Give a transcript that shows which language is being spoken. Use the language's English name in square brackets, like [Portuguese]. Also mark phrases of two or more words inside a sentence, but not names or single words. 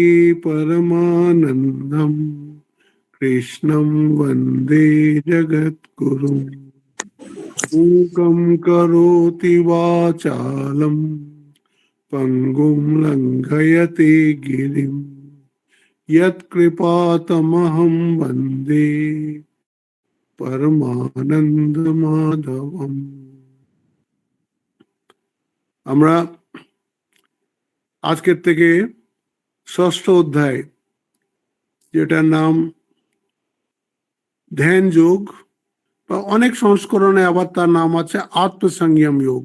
[Sanskrit] परमानन्दं कृष्णं वन्दे जगद्गुरुं मूकं करोति वाचालं पङ्गुं लङ्घयते गिरिं यत्कृपातमहं वन्दे परमानन्दमाधवम्। [Bangla] আমরা আজকের থেকে ষষ্ঠ অধ্যায়, যেটার নাম ধ্যান যোগ, বা অনেক সংস্করণে আবার তার নাম আছে আত্মসংযম যোগ।